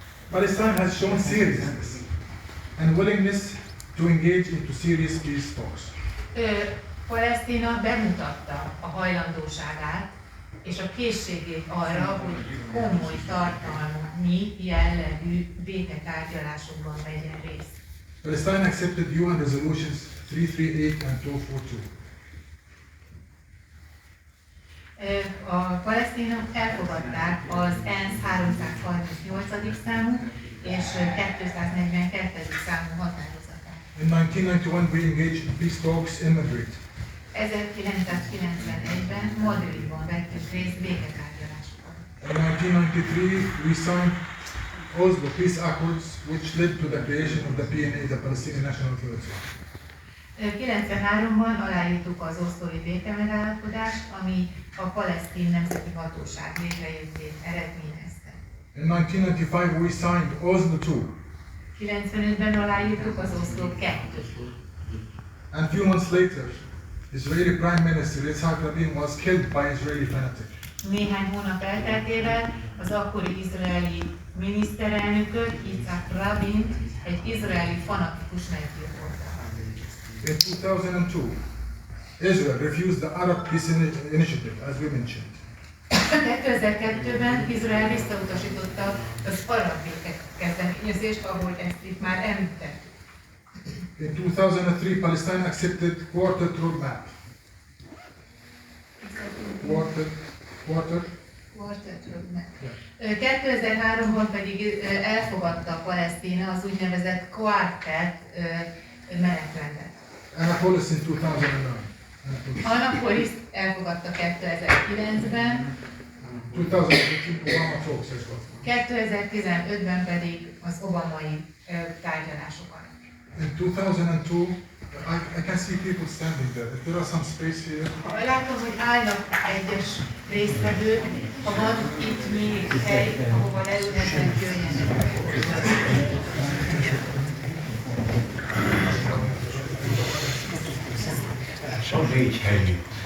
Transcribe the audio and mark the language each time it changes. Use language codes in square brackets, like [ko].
[en] Palestine has shown seriousness and willingness to engage into serious peace talks. [hu] Palesztina bemutatta a hajlandóságát és a készségét arra, hogy komoly tartalmi jellegű béketárgyalásokban vegyen részt. [en] Palestine accepted UN resolutions 338 and 242. [hu] A palesztinok elfogadták az ENSZ 338. számú és 242. számú határozatát. [en] In 1991 we engaged in peace talks in Madrid. [hu] 1991-ben Madridban vettük részt béketárgyalásokon. [en] In 1993 we signed Oslo peace accords which led to the creation of the PNA, the Palestinian National Authority. [hu] 93-ban aláírtuk az oszlói békemegállapodást, ami a palesztin nemzeti hatóság létrejöttét eredményezte. [en] In 1995 we signed Oslo II. [hu] 95-ben aláírtuk az Oszló 2-t. [en] And a few months later, Israeli Prime Minister Yitzhak Rabin was killed by Israeli fanatics. [hu] Néhány hónap elteltével az akkori izraeli miniszterelnököt, Yitzhak Rabint, egy izraeli fanatikus meggyilkolta. [en] In 2002, Israel refused the Arab Peace Initiative, as we mentioned. [hu] 2002-ben Izrael visszautasította az arab kezdeményezést, ahogy ezt itt már említettük. [en] In 2003, Palestine accepted quartet roadmap. Quartet. [hu] 2003-ban pedig elfogadta Palesztina az úgynevezett quartet menetrendet. [en] Annapolis in 2009. [hu] Annapolis elfogadta 2009-ben, 2015-ben pedig az obamai tárgyalásokat. [en] In 2002, I can see people standing there. If there are some space here. [hu] Látom, hogy állnak egyes résztvevők, ha van itt még hely, ahova leülhetnek, jöjjenek. A 4 helyű.